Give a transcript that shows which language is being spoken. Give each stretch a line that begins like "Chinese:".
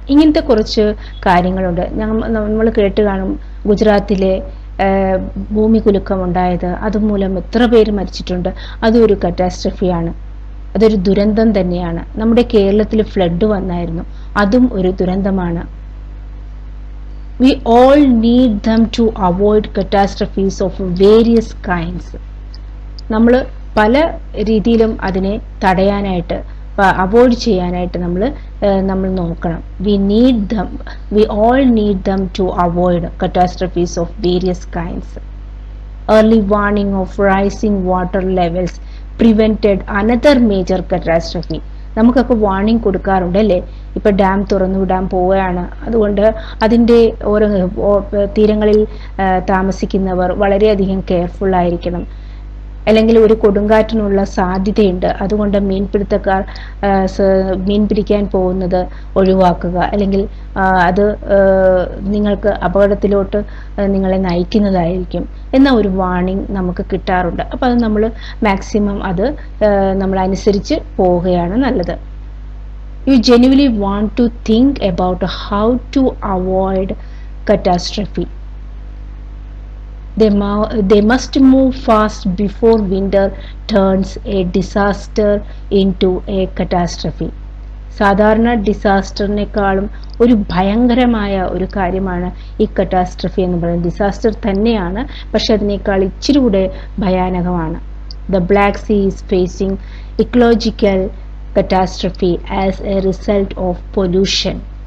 Malayalam: ഇങ്ങനത്തെ കുറച്ച് കാര്യങ്ങളുണ്ട്. നമ്മൾ കേട്ട് കാണും, ഗുജറാത്തിലെ ഭൂമികുലുക്കം ഉണ്ടായത്, അതുമൂലം എത്ര പേര് മരിച്ചിട്ടുണ്ട്. അതും ഒരു കറ്റാസ്ട്രഫിയാണ്, അതൊരു ദുരന്തം തന്നെയാണ്. നമ്മുടെ കേരളത്തിൽ ഫ്ലഡ് വന്നായിരുന്നു, അതും ഒരു ദുരന്തമാണ്.
English: We all need them to avoid catastrophes of various kinds.
Malayalam: നമ്മൾ പല രീതിയിലും അതിനെ തടയാനായിട്ട്, അവോയ്ഡ് ചെയ്യാനായിട്ട് നമ്മൾ നോക്കണം.
English: We all need them to avoid catastrophes of various kinds. Early warning of rising water levels prevented another major catastrophe.
Malayalam: നമുക്കൊക്കെ warning കൊടുക്കാറുണ്ട് അല്ലേ. ഇപ്പൊ ഡാം തുറന്നു വിടാൻ പോവുകയാണ്, അതുകൊണ്ട് അതിൻ്റെ ഓരോ തീരങ്ങളിൽ താമസിക്കുന്നവർ വളരെയധികം കെയർഫുൾ ആയിരിക്കണം. അല്ലെങ്കിൽ ഒരു കൊടുങ്കാറ്റിനുള്ള സാധ്യതയുണ്ട്, അതുകൊണ്ട് മീൻപിടുത്തക്കാർ മീൻ പിടിക്കാൻ പോകുന്നത് ഒഴിവാക്കുക, അല്ലെങ്കിൽ അത് നിങ്ങൾക്ക് അപകടത്തിലോട്ട് നിങ്ങളെ നയിക്കുന്നതായിരിക്കും എന്ന ഒരു വാർണിംഗ് നമുക്ക് കിട്ടാറുണ്ട്. അപ്പോൾ അത് നമ്മൾ മാക്സിമം നമ്മൾ അനുസരിച്ച് പോവുകയാണ് നല്ലത്.
English: You genuinely want to think about how to avoid catastrophe. They must move fast before winter turns a disaster into a catastrophe.
Malayalam: സാധാരണ ഡിസാസ്റ്ററിനേക്കാളും ഒരു ഭയങ്കരമായ ഒരു കാര്യമാണ് ഈ കറ്റാസ്ട്രഫി എന്ന് പറയുന്നത്. ഡിസാസ്റ്റർ തന്നെയാണ്, പക്ഷെ അതിനേക്കാൾ ഇച്ചിരി കൂടെ ഭയാനകമാണ്.
English: The Black Sea is facing ecological catastrophe as a result of pollution.